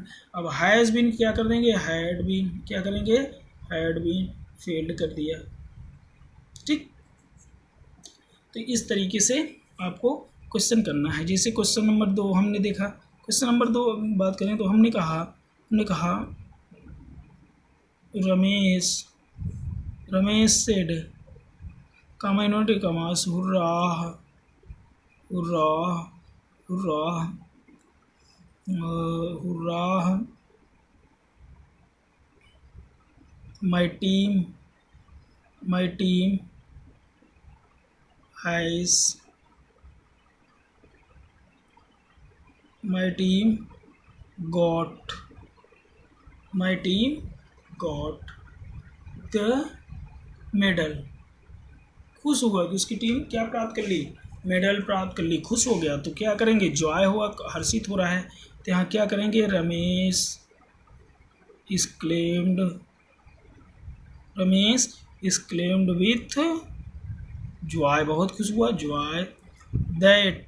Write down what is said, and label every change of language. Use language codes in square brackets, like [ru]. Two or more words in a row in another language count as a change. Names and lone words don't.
[hi] अब [en] has been [hi] क्या कर देंगे, [en] had been, [hi] क्या करेंगे, [en] had been, [hi] फेल्ड कर दिया। ठीक, तो इस तरीके से आपको क्वेश्चन करना है। जैसे [en] question number [hi] 2 हमने देखा, [en] question number [hi] 2 बात करें तो हमने कहा [en] Ramesh said कामाइनोटी कमास हुर्राह हुर्राह हुर्राह हुर्राह my team has my team got the medal। [hi] खुश हुआ कि उसकी टीम क्या प्राप्त कर ली, मेडल प्राप्त कर ली, खुश हो गया। तो क्या करेंगे, जॉय हुआ, हर्षित हो रहा है, तो यहाँ क्या करेंगे, [en] Ramesh is claimed with joy, [hi] बहुत खुश हुआ, [en] joy that.